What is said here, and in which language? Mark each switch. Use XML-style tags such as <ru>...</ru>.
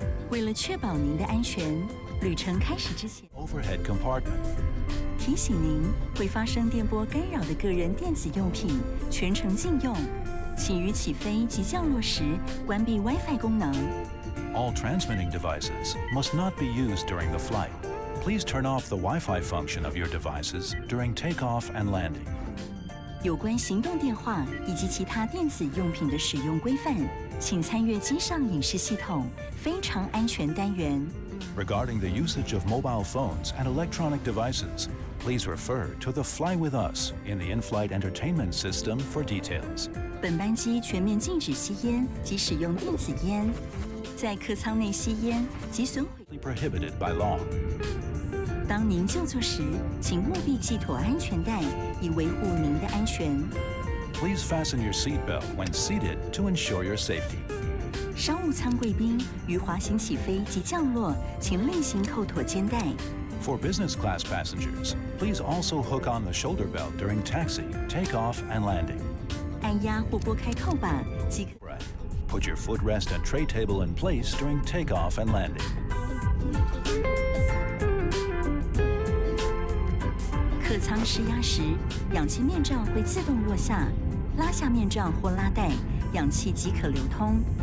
<zh>为了确保您的安全，旅程开始之前</zh> <en>Overhead compartment.</en> <zh>提醒您会发生电波干扰的个人电子用品全程禁用，请于起飞及降落时关闭 WiFi 功能。</zh> <en>All transmitting devices must not be used during the flight. Please turn off the Wi-Fi function of your devices during takeoff and landing.</en> <zh>有关行动电话以及其他电子用品的使用规范，请参阅机上影视系统非常安全单元。</zh> <en>Regarding the usage of mobile phones and electronic devices, please refer to the Fly With Us in the in-flight entertainment system for details.</en> <zh>本班机全面禁止吸烟及使用电子烟，在客舱内吸烟及损毁</zh> <en>Prohibited by law.</en> <zh>当您就座时，请务必系妥安全带，以维护您的安全。</zh> <en>Please fasten your seatbelt when seated to ensure your safety.</en> <zh>商务舱贵宾于滑行起飞及降落，请另行扣妥肩带。</zh> <en>For business class passengers, please also hook on the shoulder belt during taxi, takeoff, and landing.</en> <zh>按压或拨开扣把即可。</zh> <en>Put your footrest and tray table in place during takeoff and landing.</en> <zh>客舱失压时，氧气面罩会自动落下，拉下面罩或拉带，氧气即可流通。</zh>